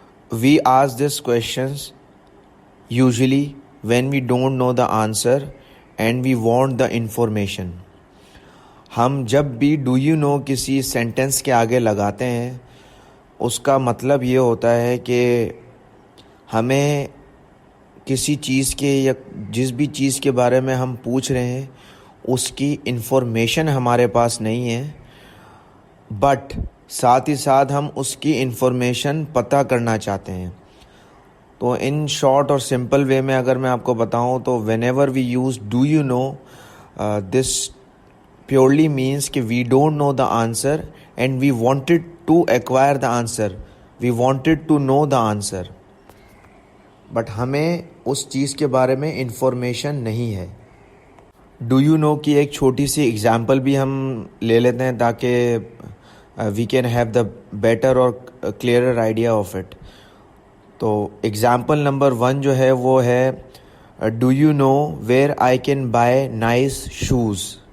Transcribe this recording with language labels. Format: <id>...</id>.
<en>We ask this questions usually when we don't know the answer and we want the information.</en> <ur>ہم جب بھی do you know کسی sentence کے آگے لگاتے ہیں اس کا مطلب یہ ہوتا ہے کہ ہمیں کسی چیز کے یا جس بھی چیز کے بارے میں ہم پوچھ رہے ہیں اس کی انفارمیشن ہمارے پاس نہیں ہے بٹ ساتھ ہی ساتھ ہم اس کی انفارمیشن پتہ کرنا چاہتے ہیں. تو ان شارٹ اور سمپل وے میں اگر میں آپ کو بتاؤں تو</ur> <en>Whenever we use do you know this purely means کہ we don't know the answer and we wanted to acquire the answer. We wanted to know the answer.</en> <ur>But ہمیں اس چیز کے بارے میں انفارمیشن نہیں ہے. ڈو یو نو کی ایک چھوٹی سی ایگزامپل بھی ہم لے لیتے ہیں تاکہ</ur> <en>We can have the better اور clearer idea of it.</en> <ur>تو ایگزامپل نمبر 1 جو ہے وہ ہے</ur> <en>Do you know where I can buy nice shoes.</en>